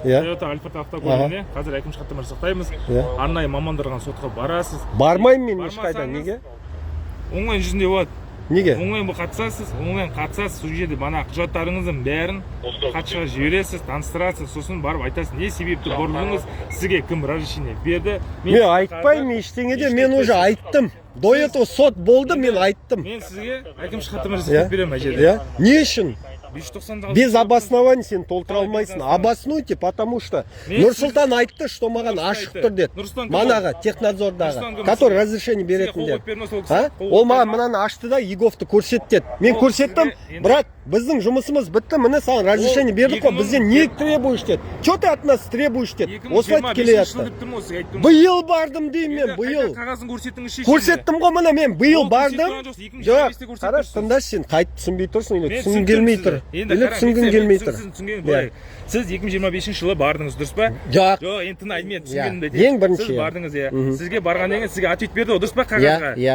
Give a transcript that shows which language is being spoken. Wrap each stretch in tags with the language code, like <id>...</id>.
<kk>Toyota Alphard автокөлігіне қазір әкімшілік хаттама жасақтаймыз. Арнайы мамандырған сотқа барасыз. Бармаймын мен ешқайда, неге? Оңай жүзінде болады. неге онлайн қатысасыз, онлайн қатысасыз, сол жерде мана құжаттарыңыздың бәрін хатшыға жібересіз, таныстырасыз, сосын барып айтасыз, не себепті бұрылдыңыз, сізге кім разрешение берді. мен айтпаймын ештеңеде, мен уже айттым. До этого сот болды, мен айттым. Мен сізге әкімшілік хаттама жасап беремін мына жерде. Я? Не үшін? 596</kk> <ru>Без обоснований</ru> <kk>сен толтыра алмайсың.</kk> <ru>Обоснуйте, потому что</ru> <kk>Нұрсұлтан айтты,</kk> <ru>что</ru> <kk>маған ашық тұр деді. Манаға, технадзордағы, который разрешение беретін деді. Ол маған мынаны ашты да, Еговты көрсет деді. Мен көрсеттім, брат, біздің жұмысымыз бітті, міне саған разрешение бердік қой, бізден</kk> <ru>не требуешь</ru> <kk>деді.</kk> <ru>Что ты от нас требуешь</ru> <kk>деді. Осылай келе жатты. Биыл бардым деймін мен, биыл. Көрсеттім ғой міне мен, биыл бардым. Жоқ, қара, тыңдашы сен, қайтып түсінбей тұрсың, или түсінгің келмей тұр. Енді түсінгің келмей тұр. Сіз 2025 жылы бардыңыз, дұрыс па? Жоқ. Жоқ, енді тыңдайды, мен түсінгенімді айтайын. Ең бірінші. Сіз бардыңыз, иә. Сізге барғаннан кейін сізге ответ берді, дұрыс па, қағазға?</kk>